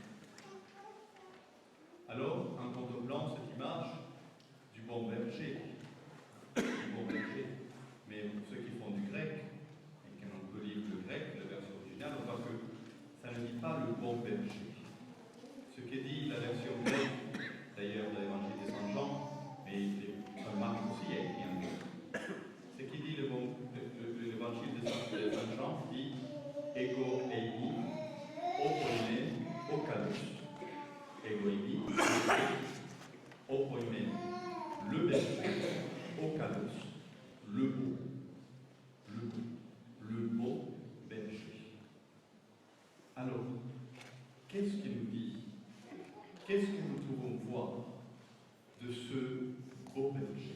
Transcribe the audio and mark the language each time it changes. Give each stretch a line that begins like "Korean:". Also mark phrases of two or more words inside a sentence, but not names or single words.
French: Alors, en contemplant cette image du bon berger, mais pour ceux qui font du grec, et qui ont peut lire le grec, le version originale, on voit que ça ne dit pas le bon berger. Ce que dit la version grecque, d'ailleurs de l'évangile de Saint Jean, mais Marc aussi a écrit un grec. Ce qui dit l'évangile de Saint Jean dit
Greek: Εγώ ειμι, ο ποιμήν, ο καλός. Εγώ ειμι, ο ποιμήν,
French: le berger, okalos, le beau berger. Alors, qu'est-ce qu'il nous dit? Qu'est-ce que nous pouvons voir de ce beau berger?